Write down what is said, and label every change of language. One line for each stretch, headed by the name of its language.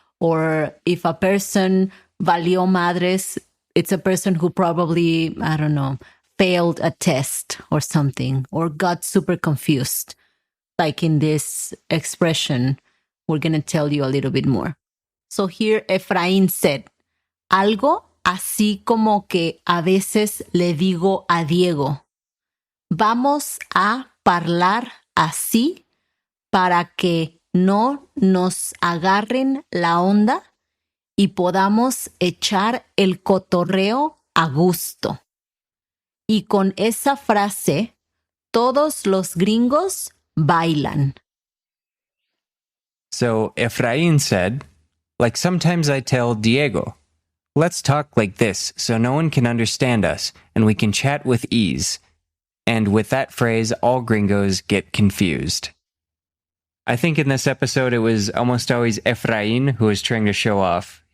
English: Or if a person
Spanish: valió madres,
English: it's a person who probably, I don't know, failed a test or something, or got super confused. Like in this expression, we're going to tell you a little bit more. So here Efraín said,
Spanish: algo así como que a veces le digo a Diego, vamos a parlar así para que no nos agarren la onda y podamos echar el cotorreo a gusto. Y con esa frase, todos los gringos bailan.
English: So Efrain said, like sometimes I tell Diego, let's talk like this so no one can understand us and we can chat with ease. And with that phrase, all gringos get confused. I think in this episode, it was almost always Efrain who was trying to show off.